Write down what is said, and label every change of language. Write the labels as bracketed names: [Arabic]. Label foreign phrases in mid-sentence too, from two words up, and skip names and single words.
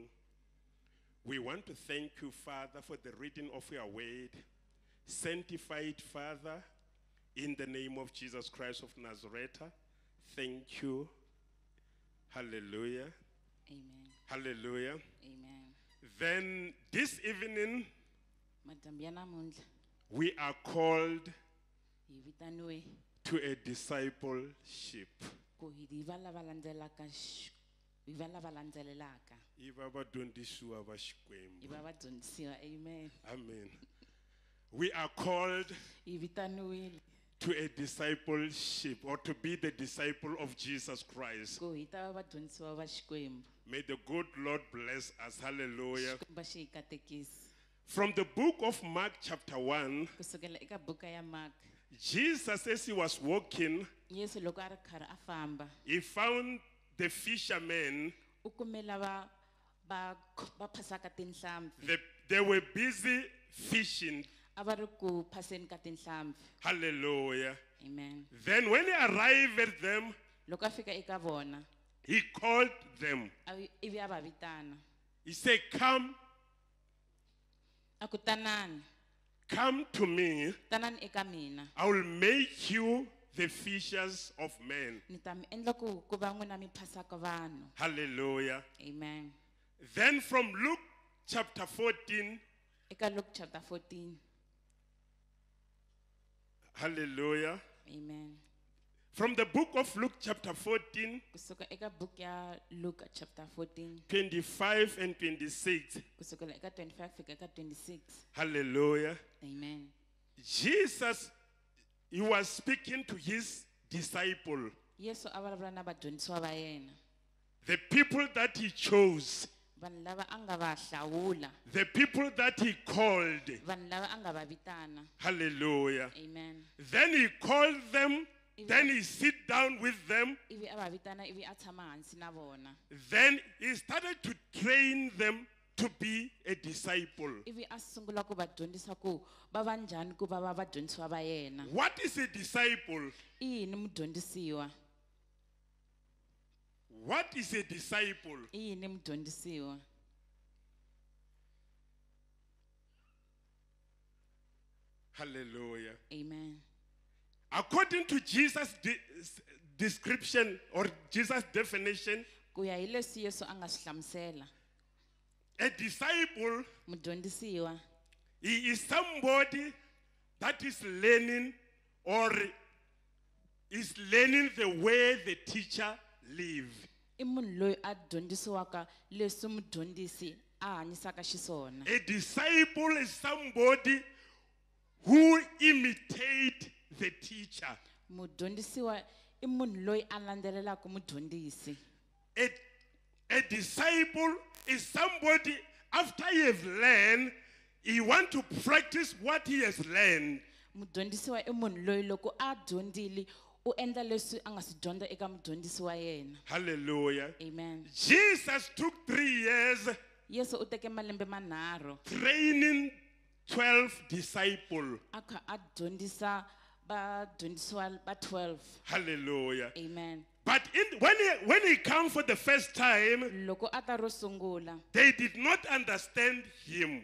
[English] We want to thank you, Father, for the reading of your word. Sanctified, Father, in the name of Jesus Christ of Nazareth. Thank you. Hallelujah. Amen. Hallelujah. Amen. Then this evening, [Tsonga] Madyambu ya namuntlha [English] we are called [Tsonga] hi vitaniwe [English] to a discipleship. [Tsonga] ku hi va lava landzelelaka, Iva vadyondzisiwa va Xikwembu. hi va vadyondzisiwa. Amen. [English] Amen. We are called [Tsonga] Hi vitaniwile [English] to a discipleship, or to be the disciple of Jesus Christ. [Tsonga] ku hi ta va vadyondzisiwa va Xikwembu. [English] May the good Lord bless us. Hallelujah. [Tsonga] Xikwembu xi hi katekisi. [English] From the book of Mark chapter 1, [Tsonga] Kusukela eka buka ya Mark, [English] Jesus, as he was walking, [Tsonga] Yesu loko a ri karhi a famba [English] he found the fishermen [Tsonga] u kume lava va phasaka tinhlampfi. [English] They were busy fishing. [Tsonga] A va ri ku phaseni ka tinhlampfi. Hallelujah. Amen. [English] Then when he arrived at them, [Tsonga] Loko a fika eka vona, [English] he called them. [Tsonga] ivi a va vitana. [English] He said, come, [Tsonga] A ku tanani, [English] come to me. [Tsonga] tanani eka mina. [English] I will make you the fishers of men. [Tsonga] Ni ta mi endla ku va n'wina mi phasaka vanhu. Hallelujah. Amen. [English] Then from Luke chapter 14, [Tsonga] Eka Luke chapter 14. hallelujah. Amen. [English] From the book of Luke chapter 14, [Tsonga] Kusuka eka book ya Luke chapter 14. [English] 25 and 26. [Tsonga] Kusukela eka 25 fika eka 26. Hallelujah. Amen. [English] Jesus, he was speaking to his disciple, [Tsonga] Yesu a vulavula na vadyondzisiwa va yena. [English] the people that he chose, [Tsonga] Vanhu lava a nga va hlawula. [English] the people that he called. [Tsonga] Vanhu lava a nga va vitana. Hallelujah. Amen. [English] Then he called them, then he sit down with them, [Tsonga] Ivi a va vitana ivi a tshama hansi na vona. [English] then he started to train them to be a disciple. [Tsonga] Ivi a sungula ku va dyondzisa ku va va njhani ku va vadyondzisiwa va yena. [English] What is a disciple? [Tsonga] I yini mudyondzisiwa? [English] What is a disciple? [Tsonga] I yini mudyondzisiwa? Hallelujah. Amen. [English] According to Jesus' description or Jesus' definition, [Tsonga] Ku ya hi leswi Yesu a nga swi hlamusela, [English] a disciple, [Tsonga] mudyondzisiwa [English] he is somebody that is learning or is learning the way the teacher live. [Tsonga] i munhu loyi a dyondzisiwaka leswi mudyondzisi a hanyisaka xiswona. [English] A disciple is somebody who imitate the teacher. [Tsonga] Mudyondzisiwa i munhu loyi a landzelelaka mudyondzisi. [English] A disciple is somebody, after he has learned, he want to practice what he has learned. [Tsonga] Mudyondzisiwa i munhu loyi loko a dyondzile u endla leswi a nga swi dyondza eka mudyondzisi wa yena. Hallelujah. Amen. [English] Jesus took 3 years [Tsonga] Yesu u teke malembe manharhu [English] training 12 disciples. [Tsonga] a kha a dyondzisa vadyondzisiwa va 12. Hallelujah. Amen. [English] But when he came for the first time, [Tsonga] Loko a ta ro sungula [English] they did not understand him.